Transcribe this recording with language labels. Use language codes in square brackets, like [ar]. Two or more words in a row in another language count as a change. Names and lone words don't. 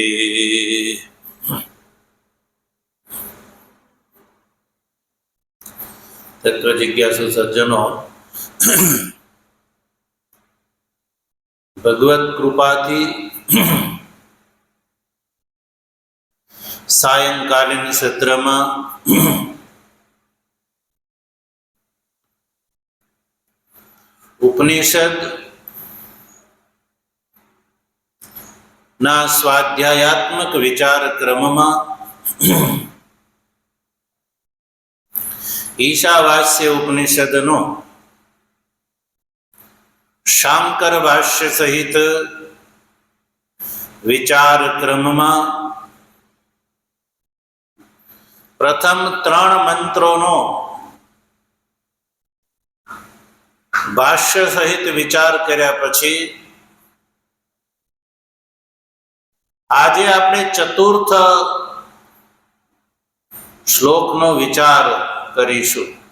[gu] તત્વ જિજ્ઞાસુ સજ્જનો, ભગવત કૃપાથી સાયંકાલીન સત્રમાં ઉપનિષદ ના સ્વાધ્યાયાત્મક વિચાર ક્રમમાં ઈશાવાસ્ય ઉપનિષદનો શાંકર ભાષ્ય સહિત વિચાર ક્રમમાં પ્રથમ 3 મંત્રોનો ભાષ્ય સહિત વિચાર કર્યા પછી આજે આપણે ચતુર્થ શ્લોકનો વિચાર કરીશું।